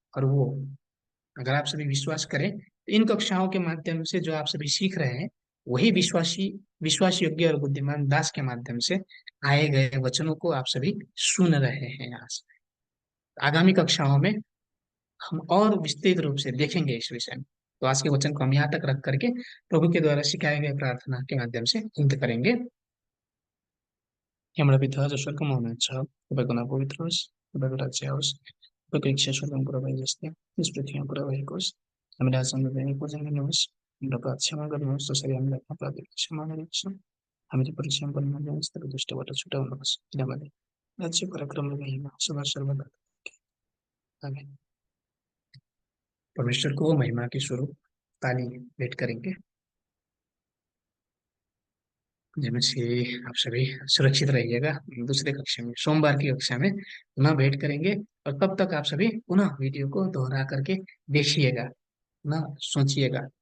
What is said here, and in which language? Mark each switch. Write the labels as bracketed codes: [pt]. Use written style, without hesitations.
[hi] और वो, अगर आप सभी विश्वास करें तो इन कक्षाओं के माध्यम से जो आप सभी सीख रहे हैं वही विश्वास योग्य और बुद्धिमान दास के माध्यम से आए गए वचनों को आप सभी सुन रहे हैं आज। आगामी कक्षाओं में हम और विस्तृत रूप से देखेंगे इस विषय में। तो आज के वचन को हम यहाँ तक रख करके प्रभु के द्वारा सिखाए गए प्रार्थना के माध्यम से अंत करेंगे। [ne] हे हमारा पिता जो स्वर्ग में हुनुहुन्छ, तपाईँको नाम पवित्र होस्, तपाईँको राज्य आओस्, तपाईँको इच्छा स्वर्गमा पुरा भए जस्तै यस पृथ्वीमा पुरा भएको होस्। हामीलाई आज हाम्रो दैनिक भोजन दिनुहोस्, हाम्रो अपराध क्षमा गर्नुहोस् जसरी हामीले आफ्ना अपराधीहरूलाई क्षमा गरेका छौँ। हामीले परीक्षामा पर्न नदिनुहोस् तर दुष्टबाट छुटाउनुहोस्, किनभने राज्य पराक्रम र महिमा सदा सर्वदा आमेन। [hi] परमेश्वर को महिमा के स्वरूप ताली भेंट करेंगे, जिनमें से आप सभी सुरक्षित रहिएगा। दूसरे कक्षा में, सोमवार की कक्षा में पुनः भेंट करेंगे। और तब तक आप सभी पुनः वीडियो को दोहरा करके देखिएगा, पुनः सोचिएगा।